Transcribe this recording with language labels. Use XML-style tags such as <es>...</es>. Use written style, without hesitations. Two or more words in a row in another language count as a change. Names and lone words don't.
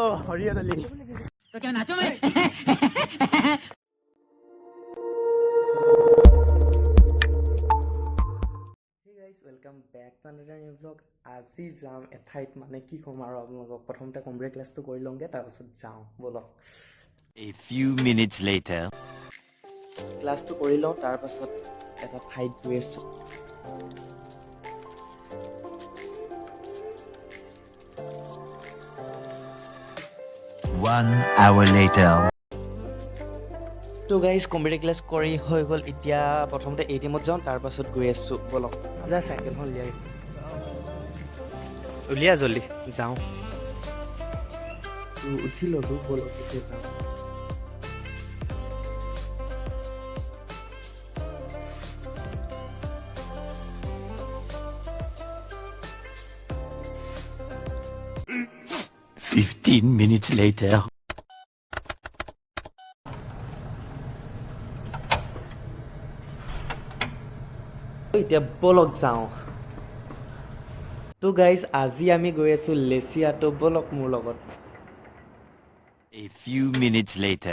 <as>সৰিয়হ দালি</as> <hi>तो क्या नाचो मैं</hi> <en>Hey guys, welcome back to another new vlog.</en> <as>আজি যাম এঠাইত মানে কি কম আৰু আপোনালোকক প্ৰথমতে কম্পিউটাৰ ক্লাছটো কৰি লওঁগে তাৰপিছত যাওঁ বলক</as> <en>A few minutes later</en> <as>ক্লাছটো কৰি লওঁ তাৰপিছত এটা ঠাইত গৈ আছোঁ</as> <en>1 hour later</en> <as>তো গাইজ কম্পিউটাৰ ক্লাছ কৰি হৈ গ'ল এতিয়া প্ৰথমতে এটিএমত যাওঁ তাৰপাছত গৈ আছোঁ বলক যা চাইকেলখন উলিয়া জল্দি যাওঁ উঠি ল'লোঁ বলক এতিয়া যাওঁ</as> <en>Fifteen minutes later</en> <as>এতিয়া বলক যাওঁ তো গাইজ আজি আমি গৈ আছোঁ লেচিয়া তো বলক মোৰ লগত</as> <en>A few minutes later</en>